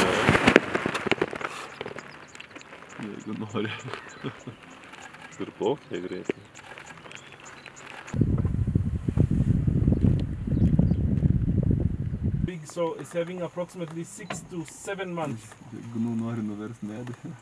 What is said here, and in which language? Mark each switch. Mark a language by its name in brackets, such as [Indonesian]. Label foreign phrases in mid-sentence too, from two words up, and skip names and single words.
[Lithuanian] Jeigu nori. Ir plaukia greitai. [English] Big, so it's having approximately 6 to 7 months. [Lithuanian] Jeigu nori nuverst medį.